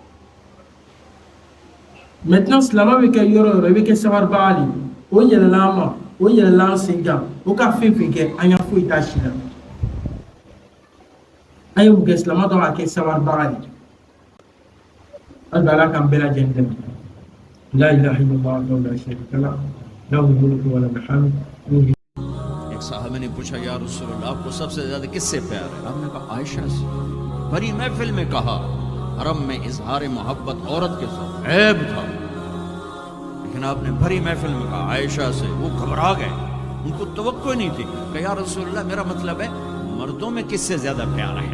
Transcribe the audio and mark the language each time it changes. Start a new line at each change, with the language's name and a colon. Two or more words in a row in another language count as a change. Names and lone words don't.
Bambara: maintenant silama bɛ kɛ yɔrɔ o yɔrɔ i bɛ kɛ sabaribaga de ye o yɛlɛla an ma o yɛlɛla an sen kan o ka fɛn fɛn kɛ an y'a foyi t'a si la an ye mun kɛ silama dɔn ka kɛ sabaribaga de ye hali bi ala k'an bɛɛ lajɛlen dɛmɛ la
Arabic: إله إلا الله وحده لا شريك له له الملك وله الحمد
Urdu: صاحب نے پوچھا
Arabic: يا رسول الله
Urdu: آپ کو سب سے زیادہ کس سے پیار ہے? آپ نے کہا عائشہ سے. بڑی محفل میں کہا حرم میں اظہار محبت عورت کے ساتھ عیب تھا، لیکن آپ نے بھری محفل میں کہا عائشہ سے. وہ گھبرا گئے، ان کو توقع نہیں تھی۔ کہا
Arabic: يا رسول الله
Urdu: میرا مطلب ہے مردوں میں کس سے زیادہ پیار ہے?